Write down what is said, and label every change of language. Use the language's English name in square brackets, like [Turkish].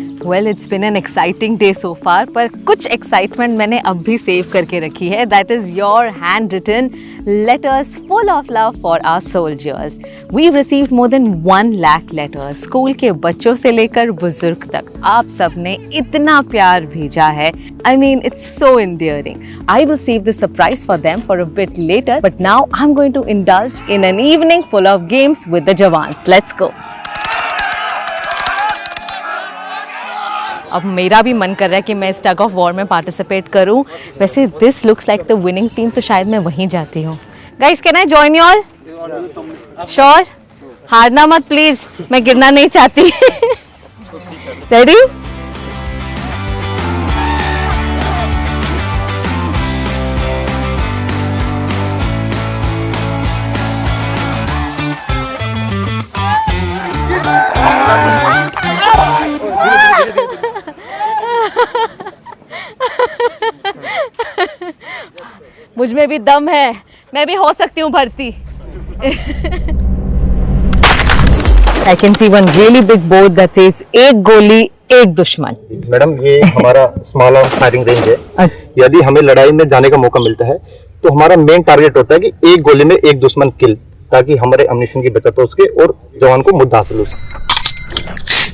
[English] Well, it's been an exciting day so far, [Hindi] पर कुछ excitement मैंने अब भी सेव करके रखी है. [English] That is your handwritten letters full of love for our soldiers. We've received more than 1 lakh letters. [Hindi] School के बच्चों से लेकर बुजुर्ग तक आप सब ने इतना प्यार भेजा है. [English] I mean, it's so endearing. I will save this surprise for them for a bit later, but now I'm going to indulge in an evening full of games with the Jawans. Let's go. [Hindi] अब मेरा भी मन कर रहा है कि मैं इस टग ऑफ वॉर में पार्टिसिपेट करूं. [English] वैसे this looks like the winning team, [Hindi] तो शायद मैं वहीं जाती हूं. [English] Guys, can I join you all? Sure? [Hindi] हारना मत प्लीज, मैं गिरना नहीं चाहती। रेडी? मुझ में भी दम है, मैं भी हो सकती हूँ भर्ती। [English] I can see one really big board that says [Hindi] एक गोली एक दुश्मन। मैडम ये हमारा स्मॉल आर्म फायरिंग रेंज है। यदि हमें लड़ाई में जाने का मौका मिलता है तो हमारा मेन टारगेट होता है कि एक गोली में एक दुश्मन किल, ताकि हमारे अम्युनिशन की बचत हो सके और जवान को मुद्दा हासिल हो सके।